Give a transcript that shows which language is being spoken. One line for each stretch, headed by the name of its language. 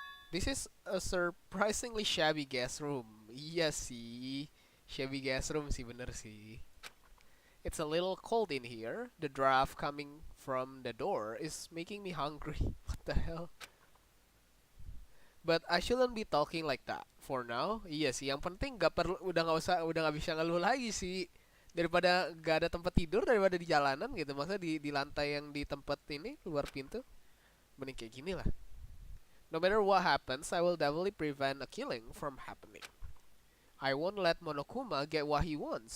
English: This is a surprisingly shabby guest room.
Indonesian: Iya sih, shabby guest room sih, bener sih.
English: It's a little cold in here. The draft coming from the door is making me hungry. What the hell? But I shouldn't be talking like that for now.
Indonesian: Iya sih, yang penting gak perlu, udah nggak bisa ngeluh lagi sih. Daripada gak ada tempat tidur, daripada di jalanan gitu. Maksudnya di lantai yang di tempat ini luar pintu. Mending kayak gini lah.
English: No matter what happens, I will definitely prevent a killing from happening. I won't let Monokuma get what he wants.